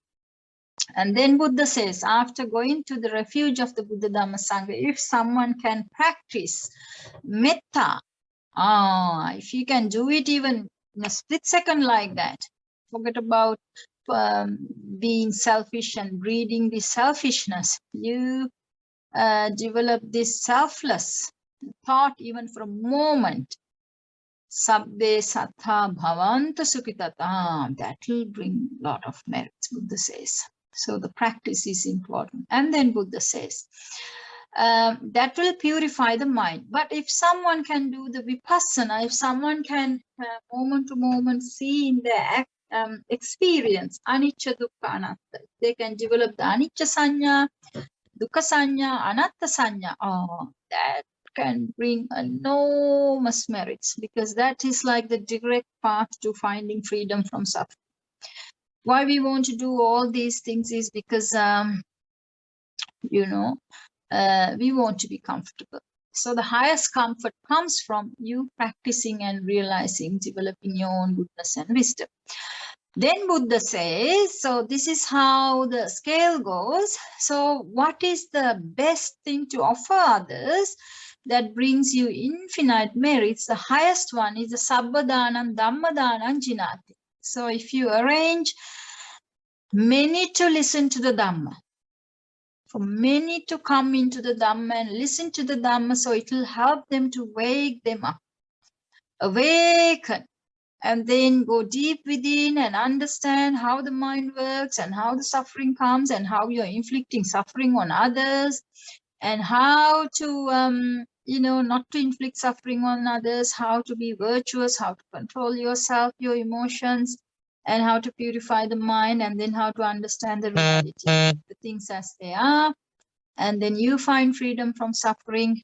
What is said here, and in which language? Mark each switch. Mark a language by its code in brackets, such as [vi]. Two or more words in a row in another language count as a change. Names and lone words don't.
[en] And then Buddha says, after going to the refuge of the [pi] Buddha Dhamma Sangha, [en] if someone can practice metta, if you can do it even in a split second like that, forget about being selfish and breeding this selfishness. You develop this selfless thought even for a moment. [pi] Sabbe sattha bhavantu sukhitata. [en] That will bring a lot of merits, Buddha says. So the practice is important. And then Buddha says, that will purify the mind. But if someone can do the vipassana, if someone can moment to moment see in their experience [pi] anicca dukkha anatta, [en] they can develop the [pi] anicca sanya, dukkha sanya, anatta sanya, [en] that can bring enormous merits, because that is like the direct path to finding freedom from suffering. Why we want to do all these things is because we want to be comfortable. So the highest comfort comes from you practicing and realizing, developing your own goodness and wisdom. Then Buddha says, so this is how the scale goes. So what is the best thing to offer others that brings you infinite merits? The highest one is the [pi] sabbadhanam dhammadhanam jinati. [en] So if you arrange many to listen to the Dhamma, for many to come into the Dhamma and listen to the Dhamma, so it will help them to wake them up, awaken and then go deep within and understand how the mind works and how the suffering comes and how you're inflicting suffering on others, and how to not to inflict suffering on others, how to be virtuous, how to control yourself, your emotions, and how to purify the mind, and then how to understand the reality, the things as they are, and then you find freedom from suffering.